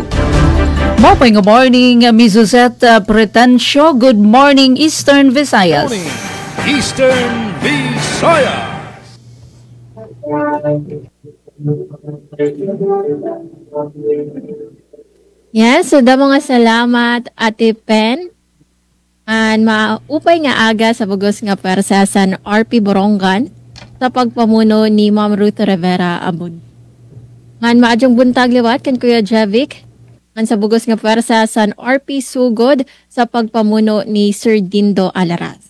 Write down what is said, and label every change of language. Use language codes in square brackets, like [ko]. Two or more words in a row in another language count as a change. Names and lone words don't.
[war] Mapay [en] good morning, [war] Miss Suzette Pretencio. [en] Good morning, Eastern Visayas. Good morning, Eastern Visayas. [war] Yes, so damo nga salamat Ate Pen. And maupay nga aga sa bugos nga persasan RP Borongan sa pagpamuno ni Ma'am Ruth Rivera Abud. Ngan maadyong buntag liwat kan Kuya Jevic ngan sa bugos nga persasan RP Sugod sa pagpamuno ni Sir Dindo Alaras.